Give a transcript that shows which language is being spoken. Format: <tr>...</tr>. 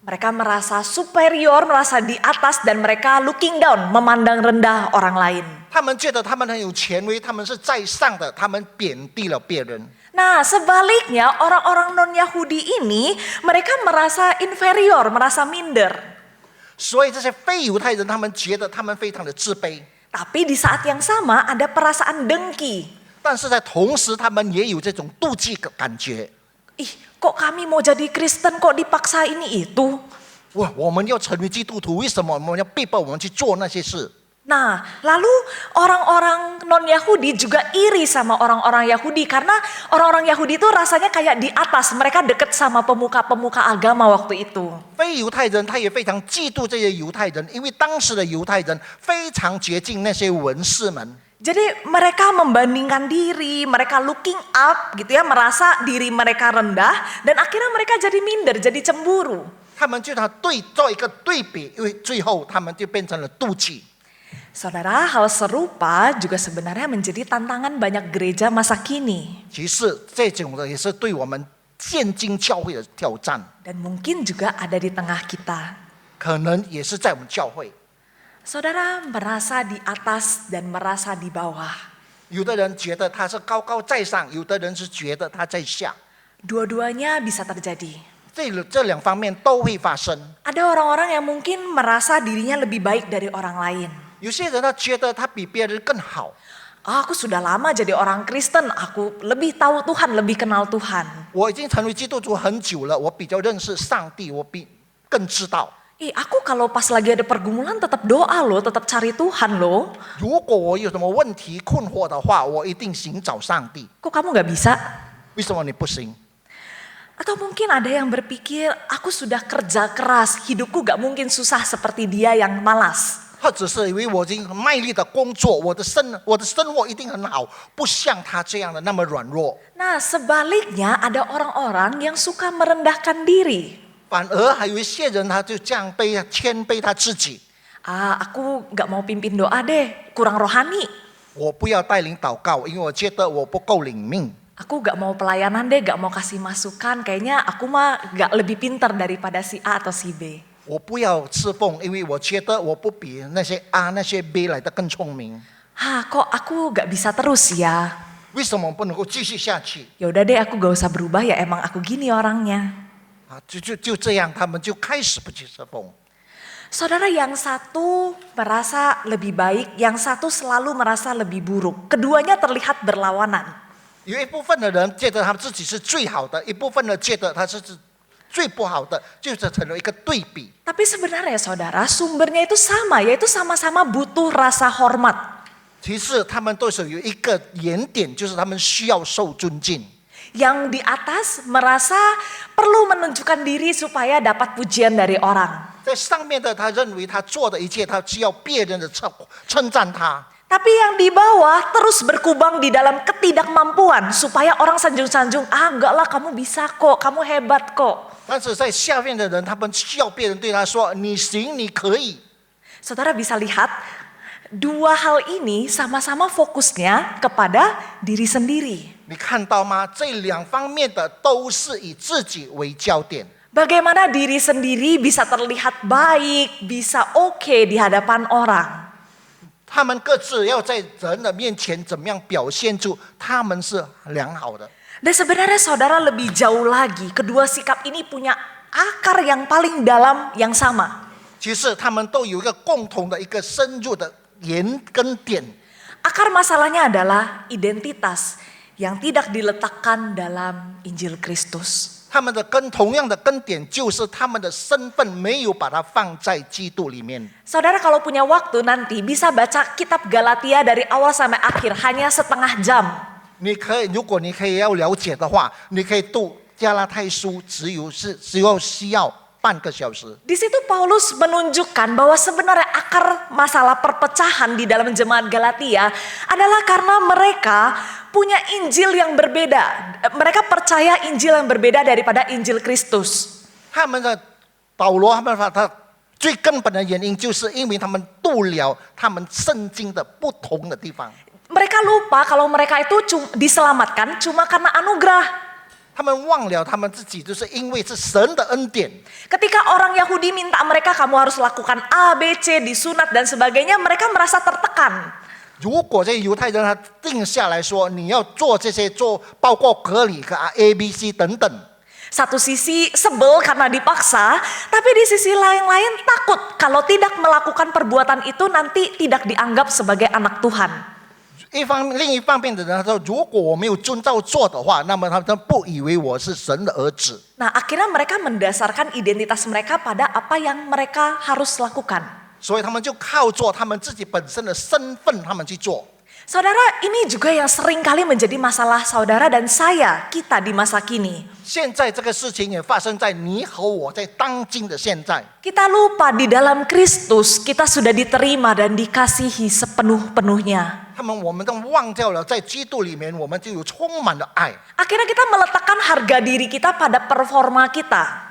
<id>Mereka merasa superior, merasa di atas dan mereka</id> <en>looking down,</en> <id>memandang rendah orang lain.</id> <zh>他们觉得他们很有权威，他们是在上的，他们贬低了别人。</zh> <id>Nah, sebaliknya orang-orang non-Yahudi ini mereka merasa inferior, merasa minder.</id> <zh>所以这些非犹太人，他们觉得他们非常的自卑，</zh> <id>Tapi di saat yang sama ada perasaan dengki.</id> <zh>但是在同时，他们也有这种妒忌的感觉。</zh> <id>Ih, kok kami mau jadi Kristen kok dipaksa ini itu?</id> <zh>哇，我们要成为基督徒，为什么我们要逼迫我们去做那些事？</zh> <id>Nah, lalu orang-orang non-Yahudi juga iri sama orang-orang Yahudi karena orang-orang Yahudi itu rasanya kayak di atas, mereka deket sama pemuka-pemuka agama waktu itu.</id> <zh>非犹太人他也非常嫉妒这些犹太人，因为当时的犹太人非常接近那些文士们。</zh> <id>Jadi mereka membandingkan diri, mereka</id> <en>looking up</en> <id>gitu ya, merasa diri mereka rendah dan akhirnya mereka jadi minder, jadi cemburu.</id> <zh>他们就做一个对比，因为最后他们就变成了妒忌。</zh> <id>Saudara, hal serupa juga sebenarnya menjadi tantangan banyak gereja masa kini.</id> <zh>其实这种的也是对我们现今教会的挑战，</zh> <id>Dan mungkin juga ada di tengah kita.</id> <zh>可能也是在我们教会。</zh> <id>Saudara merasa di atas dan merasa di bawah.</id> <zh>有的人觉得他是高高在上，有的人是觉得他在下，</zh> <id>Dua-duanya bisa terjadi.</id> <zh>这两方面都会发生。</zh> <id>Ada orang-orang yang mungkin merasa dirinya lebih baik dari orang lain.</id> <zh>有些人他觉得他比别人更好。</zh> <id>Aku sudah lama jadi orang Kristen, aku lebih tahu Tuhan, lebih kenal Tuhan.</id> <zh>我已经成为基督徒很久了，我比较认识上帝，我更知道。</zh> <id>Aku kalau pas lagi ada pergumulan tetap doa loh, tetap cari Tuhan loh.</id> <zh>如果我有什么问题困惑的话，我一定寻找上帝。</zh> <id>Kok kamu gak bisa?</id> <zh>为什么你不行？</zh> <id>Atau mungkin ada yang berpikir, aku sudah kerja keras, hidupku gak mungkin susah seperti dia yang malas.</id> <zh>或者是以为我已经卖力的工作，我的生活一定很好，不像他这样的那么软弱。</zh> <id>Nah, sebaliknya ada orang-orang yang suka merendahkan diri.</id> <zh>反而还有一些人，他就这样谦卑他自己。</zh> <id>Aku gak mau pimpin doa deh, kurang rohani.</id> <zh>我不要带领祷告，因为我觉得我不够领命。</zh> <id>Aku gak mau pelayanan deh, gak mau kasih masukan. Kayaknya aku mah gak lebih pintar daripada si A atau si B.</id> <zh>我不要侍奉，因为我觉得我不比那些A、那些 B 来的更聪明。</zh> <id>Kok aku gak bisa terus ya?</id> <zh>为什么不能够继续下去？</zh> <id>Yaudah deh, aku gak usah berubah ya, emang aku gini orangnya.</id> <zh>就这样，他们就开始不去侍奉。</zh> <id>Saudara, yang satu merasa lebih baik, yang satu selalu merasa lebih buruk. Keduanya terlihat berlawanan.</id> <zh>有一部分的人觉得他自己是最好的，一部分人觉得他是最不好的，就是成了一个对比。</zh> <id>Tapi sebenarnya saudara, sumbernya itu sama, yaitu sama-sama butuh rasa hormat.</id> <zh>其实他们都是有一个原点，就是他们需要受尊敬。</zh> <id>Yang di atas merasa perlu menunjukkan diri supaya dapat pujian dari orang.</id> <zh>在上面的他认为他做的一切，他需要别人的称赞他。</zh> <id>Tapi yang di bawah terus berkubang di dalam ketidakmampuan supaya orang sanjung-sanjung, enggak lah kamu bisa kok, kamu hebat kok.</id> <zh>但是在下面的人，他们需要别人对他说：“你行，你可以。”</zh> <id>Saudara bisa lihat dua hal ini sama-sama fokusnya kepada diri sendiri.</id> <zh>你看到吗？这两方面的都是以自己为焦点。</zh> <id>Bagaimana diri sendiri bisa terlihat baik, bisa oke di hadapan orang.</id> <zh>他们各自要在人的面前怎么样表现出他们是良好的。</zh> <id>Dan sebenarnya saudara lebih jauh lagi, kedua sikap ini punya akar yang paling dalam yang sama.</id> <zh>其实他们都有一个共同的一个深入的源跟点。</zh> <id>Akar masalahnya adalah identitas yang tidak diletakkan dalam Injil Kristus.</id> <zh>他们的同样的根点就是他们的身份没有把它放在基督里面。</zh> <id>Saudara kalau punya waktu nanti bisa baca kitab Galatia dari awal sampai akhir hanya setengah jam.</id> <zh>你可以，如果你可以要了解的话，你可以读加拉太书，只要需要半个小时。</zh> <id>Di situ Paulus menunjukkan bahwa sebenarnya akar masalah perpecahan di dalam jemaat Galatia adalah karena mereka punya Injil yang berbeda. Mereka percaya Injil yang berbeda daripada Injil Kristus.</id> <zh>他们的保罗他们把他最根本的原因，就是因为他们度了他们圣经的不同的地方。</zh> <id>Mereka lupa kalau mereka itu diselamatkan cuma karena anugerah.</id> <zh>他们忘了他们自己，就是因为是神的恩典。</zh> <id>Ketika orang Yahudi minta mereka kamu harus lakukan A, B, C, disunat dan sebagainya, mereka merasa tertekan.</id> <zh>如果这犹太人他定下来说你要做这些，包括割礼和 ABC 等等。</zh> <id>Satu sisi sebel karena dipaksa, tapi di sisi lain takut kalau tidak melakukan perbuatan itu nanti tidak dianggap sebagai anak Tuhan.</id> <zh>另一方面的人他说，如果我没有遵照做的话，那么他们不以为我是神的儿子。</zh> <id>Nah, akhirnya mereka mendasarkan identitas mereka pada apa yang mereka harus lakukan.</id> <zh>所以他们就靠着他们自己本身的身份，他们去做。</zh> <id>Saudara, ini juga yang sering kali menjadi masalah saudara dan saya, kita di masa kini.</id> <zh>现在这个事情也发生在你和我在当今的现在。</zh> <id>Kita lupa di dalam Kristus kita sudah diterima dan dikasihi sepenuh-penuhnya.</id> <zh>我们都忘掉了，在基督里面，我们就有充满了爱。</zh> <id>Akhirnya kita meletakkan harga diri kita pada performa kita.</id>